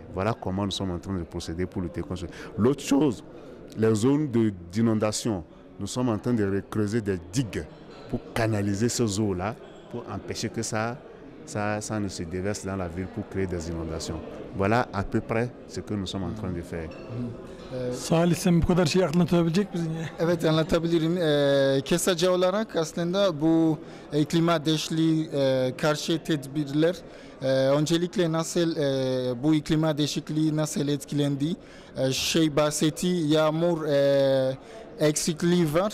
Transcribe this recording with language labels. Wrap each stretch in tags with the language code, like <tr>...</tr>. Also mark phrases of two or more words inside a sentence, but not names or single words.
<fr>Voilà comment nous sommes en train de procéder pour lutter contre ça. L'autre chose, les zones d'inondation, nous sommes en train de creuser des digues pour canaliser ces eaux-là, pour empêcher que ça ne se déverse dans la ville pour créer des inondations. Voilà à peu près ce que nous sommes en train de faire.</fr> <tr>Salih, sen bu kadar şey aklına tutabilecek misin ya? Evet, anlatabilirim. Kısaca olarak aslında bu klima değişikliği karşı tedbirler öncelikle nasıl bu klima değişikliği nasıl etkilendi? Bahsetti, yağmur eksikliği var.</tr>